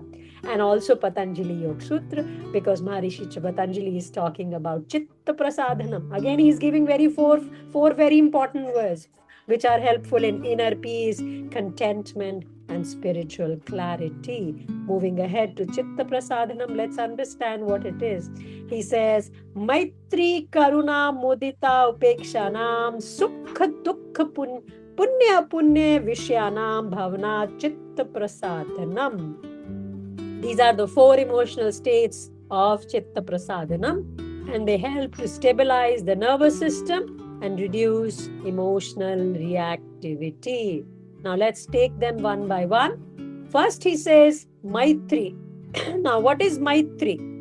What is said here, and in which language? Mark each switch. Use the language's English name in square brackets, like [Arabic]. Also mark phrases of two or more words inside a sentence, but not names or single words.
[English] And also Patanjali Yoga Sutra, because Maharishi Patanjali is talking about [Sanskrit] Chitta Prasadanam. [English] Again, he is giving four very important words, which are helpful in inner peace, contentment, and spiritual clarity. Moving ahead to [Sanskrit] Chitta Prasadanam, [English] let's understand what it is. He says, [Sanskrit] Maitri Karuna Mudita Upekshanam Sukha Dukha Punya Punya Vishyanam Bhavana Chitta Prasadanam. [English] These are the 4 emotional states of [Sanskrit] Chitta Prasadanam, [English] and they help to stabilize the nervous system and reduce emotional reactivity. Now let's take them one by one. First he says Maitri. Now what is Maitri?